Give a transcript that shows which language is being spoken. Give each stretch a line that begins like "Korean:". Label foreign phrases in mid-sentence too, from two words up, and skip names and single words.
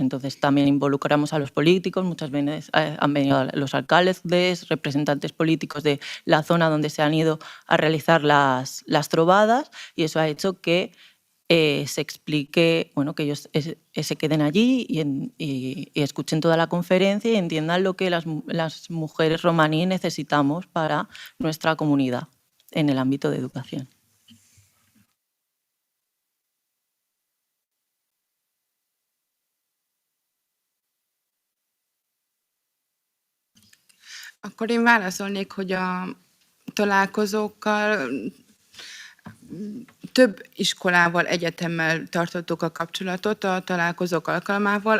Spanish: Entonces también involucramos a los políticos, muchas veces han venido los alcaldes, representantes políticos de la zona donde se han ido a realizar las trovadas, y eso ha hecho que se explique, bueno, que ellos se queden allí y escuchen toda la conferencia y entiendan lo que las mujeres romaní necesitamos para nuestra comunidad en el ámbito de educación.
Hungarian: Akkor én válaszolnék, hogy a találkozókkal több iskolával, egyetemmel tartottuk a kapcsolatot a találkozók alkalmával.